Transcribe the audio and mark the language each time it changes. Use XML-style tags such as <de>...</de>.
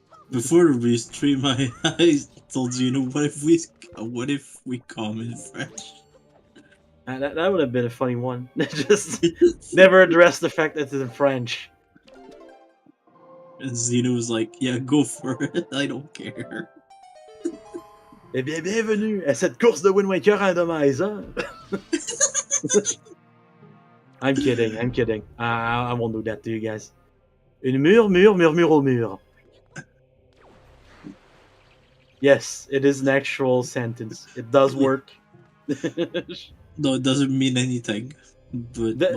<en>Before the stream, I told you, what if we come in French? That would have been a funny one. Just never address the fact that it's in French. And Zeno was like, yeah, go for it. I don't care.</en> <fr>Eh bien, bienvenue à cette course de Wind Waker Randomizer.</fr> <en>I'm kidding. I won't do that to you guys.</en> <fr>Une murmure au mur.</fr> <en>Yes, it is an actual sentence. It does work. No, it doesn't mean anything. But</en>